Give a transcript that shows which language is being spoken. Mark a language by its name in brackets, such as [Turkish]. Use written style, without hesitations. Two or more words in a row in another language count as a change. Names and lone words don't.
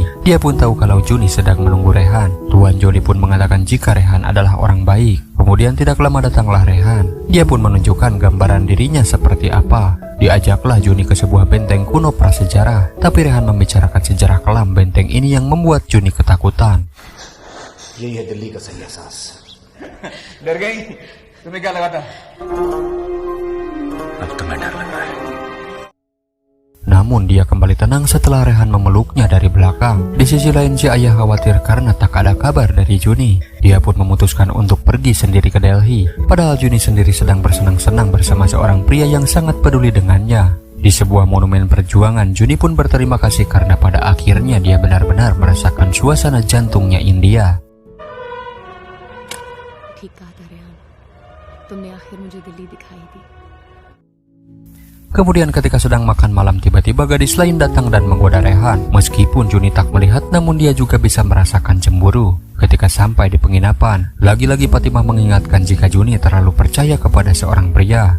[Indonesian] Dia pun tahu kalau Juni sedang menunggu Rehan. Tuan Joli pun mengatakan jika Rehan adalah orang baik. Kemudian tidak lama datanglah Rehan. Dia pun menunjukkan gambaran dirinya seperti apa. Diajaklah Juni ke sebuah benteng kuno prasejarah. Tapi Rehan membicarakan sejarah kelam benteng ini yang membuat Juni ketakutan. [Hindi] यही है दिल्ली का सही एहसास। डर गई? तुम्हें क्या लगा था? अब तो मैं डर लग रहा है। [Indonesian] Namun dia kembali tenang setelah Rehan memeluknya dari belakang. Di sisi lain si ayah khawatir karena tak ada kabar dari Juni. Dia pun memutuskan untuk pergi sendiri ke Delhi. Padahal Juni sendiri sedang bersenang-senang bersama seorang pria yang sangat peduli dengannya. Di sebuah monumen perjuangan, Juni pun berterima kasih karena pada akhirnya dia benar-benar merasakan suasana jantungnya India. [Hindi] ठीक कहा था रेहान, तुमने आखिर मुझे दिल्ली दिखाई दी। [Indonesian] Kemudian ketika sedang makan malam, tiba-tiba gadis lain datang dan menggoda Rehan. Meskipun Juni tak melihat, namun dia juga bisa merasakan cemburu. Ketika sampai di penginapan, lagi-lagi Fatimah mengingatkan jika Juni terlalu percaya kepada seorang pria.